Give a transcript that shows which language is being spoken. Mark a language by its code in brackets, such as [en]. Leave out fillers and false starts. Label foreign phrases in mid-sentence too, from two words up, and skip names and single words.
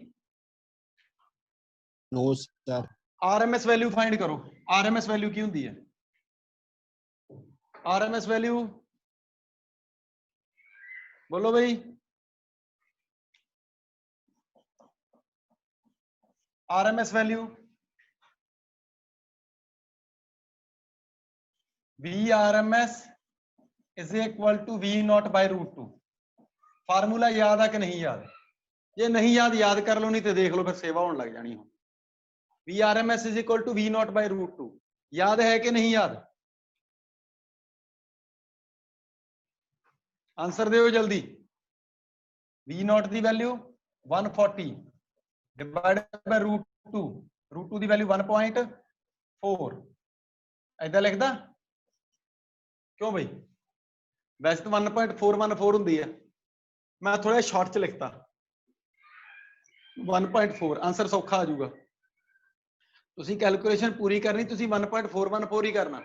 [en] no sir। RMS value find [pa] ਕਰੋ। [en] RMS value [pa] ਕੀ ਹੁੰਦੀ ਹੈ? [en] RMS value [pa] ਬੋਲੋ ਬਈ। [en] RMS value VRMS is equal to V naught by root 2। [pa] ਫਾਰਮੂਲਾ ਯਾਦ ਆ ਕਿ ਨਹੀਂ ਯਾਦ? ਜੇ ਨਹੀਂ ਯਾਦ, ਯਾਦ ਕਰ ਲਓ, ਨਹੀਂ ਤੇ ਦੇਖ ਲਓ, ਫਿਰ ਸੇਵਾ ਹੋਣ ਲੱਗ ਜਾਣੀ। [en] ਹੁਣ VRMS is equal to V naught by root 2 [pa] ਯਾਦ ਹੈ ਕਿ ਨਹੀਂ ਯਾਦ? ਆਨਸਰ ਦਿਓ ਜਲਦੀ। [en] V naught ਦੀ ਵੈਲਿਊ 140 divided by root 2, root 2 ਦੀ ਵੈਲਿਊ 1.4। [pa] ਏਦਾਂ ਲਿਖਦਾ ਕਿਉਂ ਬਈ? ਵੈਸੇ ਤਾਂ 1.414 ਹੁੰਦੀ ਹੈ, ਮੈਂ ਥੋੜਾ ਸ਼ਾਰਟ ਚ ਲਿਖਤਾ 1.4। ਆਨਸਰ ਸੌਖਾ ਆ ਜਾਊਗਾ। ਤੁਸੀਂ ਕੈਲਕੂਲੇਸ਼ਨ ਪੂਰੀ ਕਰਨੀ, ਤੁਸੀਂ 1.414 ਹੀ ਕਰਨਾ।